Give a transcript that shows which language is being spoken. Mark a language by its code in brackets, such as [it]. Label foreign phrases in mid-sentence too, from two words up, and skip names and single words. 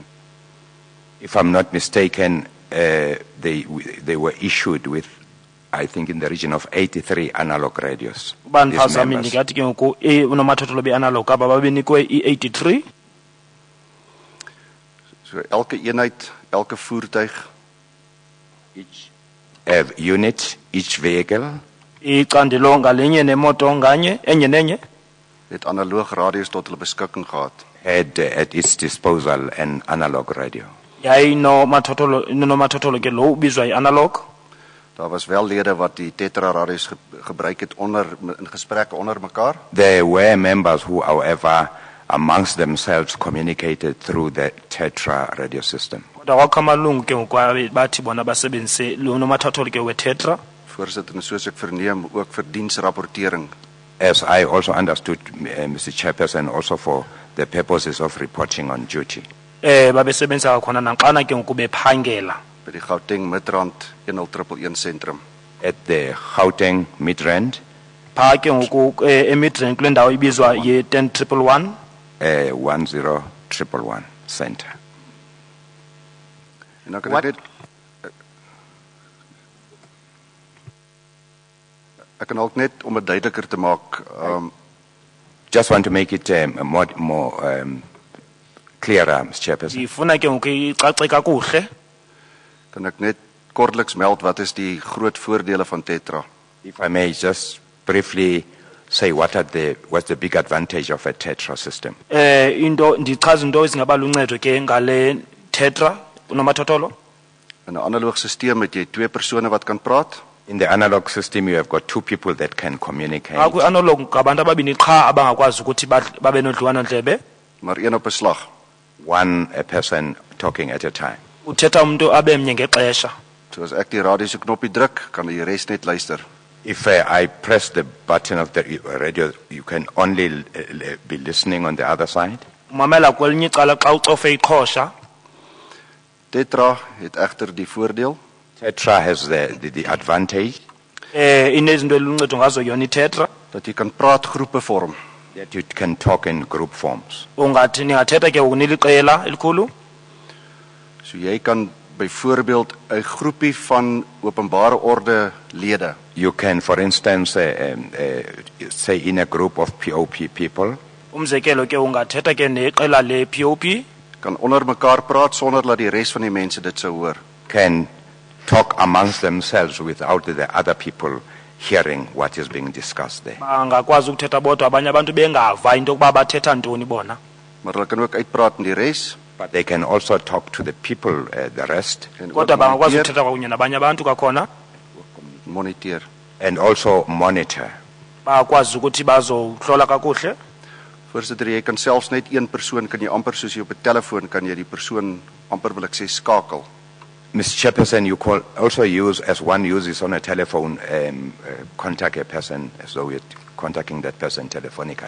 [en] If I'm not mistaken, they were issued with, I think, in the region of 83 analog radios. [xh] Uba [en] These [xh] ndiphazami [en] members. [xh] ndingathi ke ngoku unomathotholo be-analog aba babenikwe i-83. [af] So elke eenheid, elke voertuig [en] Each unit, each vehicle [xh] icandelo ngalinye nemoto nganye enye nenye [af] het analoog radios tot hulle beskikking gehad. [en] had at its disposal an analog radio. [xh] yayinomathotholo ke lo ubizwa i-analog. [af] Daar was wel lede wat die Tetra radios gebruik het in gesprekke onder mekaar. [en] There were members who, however, amongst themselves communicated through the Tetra radio system. [xh] Kodwa kwakho amalungu ke ngoku bathi bona basebenzise lo unomathotholo ke we-tetra. [af] Voorsitter, en soos ek verneem ook vir diensrapportering. [en] As I also understood, Mr. Chairperson, also for the purposes of reporting on duty. [xh] Babesebenzisa khona naxana ke ngoku bephangela. [af] By die Gauteng Midrand 10111 sentrum. [en] At the Gauteng Midrand, [xh] Phaa ke ngoku eMidrand kule ndawo ibizwa ye-10111. [en] 10111 center. [af] En dan kan ek net ek kan ook net om dit duideliker te maak, [en] Just want to make it more clearer, Mr. Chairperson. [xh] Ndifuna ke ngoku icace kakuhle. [af] kan ek net kortliks meld wat is die groot voordele van Tetra. [en] If I may just briefly say what's the big advantage of a Tetra system. [xh] Ndichaza into ezingaba luncedo ke ngale tetra unomathotholo. [af] In 'n analoog stelsel het jy twee persone wat kan praat. [en] In the analog system, you have got two people that can communicate, [xh] Kwi-analog ngabantu ababini qha abangakwazi ukuthi babe nodliwanondlebe. [af] Maar een op 'n slag. [en] a person talking at a time. [xh] Uthetha umuntu abe mnye ngexesha. [af] So as ek die radio se knoppie druk, kan die res net luister. [en] If I press the button of the radio, you can only be listening on the other side. [xh] Umamela kwelinye icala xa ucofe iqhosha. [af] Tetra het egter die voordeel [en] Tetra has the advantage [xh] Inezinto eluncedo ngazo yona itetra. [af] dat jy kan praatgroepe vorm. [en] that you can talk in group forms. [xh] Ungathi ningathetha ke uniliqela elikhulu. [af] So jy kan byvoorbeeld 'n groepie van openbare orde lede [en] You can, for instance, say in a group of POP people, [xh] Umzekelo ke ungathetha ke neqela le-POP. [af] kan onder mekaar praat sonder dat die res van die mense dit sou hoor. [en] can talk amongst themselves without the other people hearing what is being discussed there. [xh] bangakwazi ukuthetha bodwa abanye abantu bengava into yokuba bathetha ntoni bona. [af] Maar hulle kan ook uitpraat in die res [en] But they can also talk to the people, the rest, [af] en ook [xh] Kodwa bangakwazi [af] moniteer, [xh] ukuthetha kwakunye nabanye abantu kwakhona. [af] moniteer. [en] and also monitor. [xh] Bakwazi ukuthi bazohlola kakuhle. [af] Voorsitter, jy kan selfs net een persoon kan jy amper soos jy op 'n telefoon kan jy die persoon amper wil ek sê skakel. [en] Mr. Chairperson, you call also use, as one uses on a telephone, contact a person as though you're contacting that person telephonically.